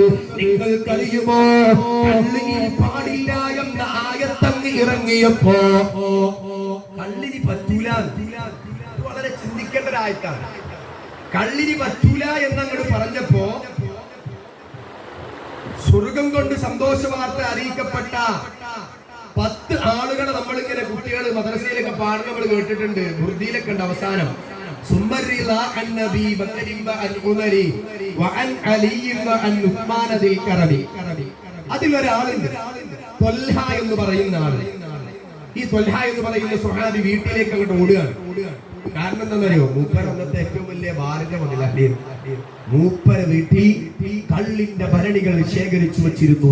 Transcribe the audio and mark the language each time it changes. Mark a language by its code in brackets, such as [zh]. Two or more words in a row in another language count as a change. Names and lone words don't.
[ml] നിങ്ങൾക്കറിയുമോ കള്ളിനി പാടില്ല എന്ന ആയത്തങ്ങ് ഇറങ്ങിയപ്പോ കള്ളിനി പറ്റൂല, വളരെ ചിന്തിക്കേണ്ട ഒരു ആയത്താണ്. കള്ളിനി പറ്റൂല എന്നങ്ങോട്ട് പറഞ്ഞപ്പോ സ്വർഗം കൊണ്ട് സന്തോഷ വാർത്ത അറിയിക്കപ്പെട്ട 10 ആളുകളെ നമ്മളിങ്ങനെ കുട്ടികൾ മദ്രസയിലൊക്കെ പാടുന്ന നമ്മൾ കേട്ടിട്ടുണ്ട്. ബുർദിയിലൊക്കെ ഉണ്ട് അവസാനം [ar] ثم الرضا عن نبي بكر وعن عمر وعن علي وعن عثمان ذي الكرم. [ml] അതിലൊരാളുണ്ട് ത്വൽഹ എന്ന് പറയുന്ന ആള്. ഈ ത്വൽഹ എന്ന് പറയുന്ന സ്വഹാബി വീട്ടിലേക്ക് അങ്ങോട്ട് ഓടുകയാണ്. കാരണം എന്താണെന്നറിയോ? മൂപ്പര അന്നത്തെ ഏറ്റവും വലിയ ഭാരത മുതലാളി. മൂപ്പര വീട്ടിൽ കള്ളിന്റെ ഭരണികൾ ശേഖരിച്ചു വച്ചിരുന്നു.